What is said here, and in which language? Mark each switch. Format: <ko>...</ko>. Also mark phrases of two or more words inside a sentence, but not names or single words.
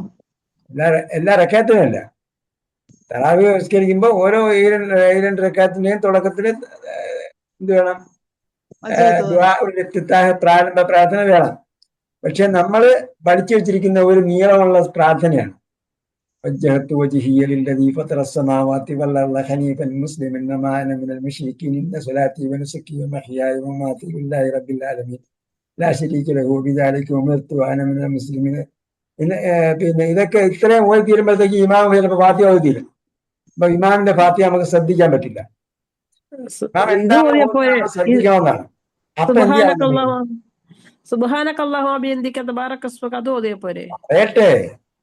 <ml>എല്ലാ റക്അത്തിനും അല്ല. തറാവീഹ് നിസ്കരിക്കുമ്പോ ഓരോ ഈ രണ്ട് റക്അത്തിന്റെയും തുടക്കത്തില് എന്ത് വേണം? പ്രാരംഭ പ്രാർത്ഥന വേണം. പക്ഷെ നമ്മള് പഠിച്ചു വെച്ചിരിക്കുന്ന ഒരു നീളമുള്ള പ്രാർത്ഥനയാണ്.</ml> <ar>وجهت وجهي للذي فطر السماوات والأرض حنيفا مسلما وما أنا من المشركين إن صلاتي ونسكي ومحياي ومماتي لله رب العالمين لا شريك له وبذلك أمرت وأنا من المسلمين.</ar> <ml>പിന്നെ ഇതൊക്കെ ഇത്രയും ഓതി തീരുമ്പോഴത്തേക്ക് ഇമാം ചിലപ്പോൾ ഫാത്തിഹ ഓതി തീരും. അപ്പൊ ഇമാമിന്റെ ഫാത്തിഹ നമുക്ക് ശ്രദ്ധിക്കാൻ പറ്റില്ല. ശ്രദ്ധിക്കണമെന്നാണ്.</ml> <ar>سبحانك اللهم بحمدك تبارك اسمك</ar> <ml>അത് ഓതിയാ പോരെ?</ml>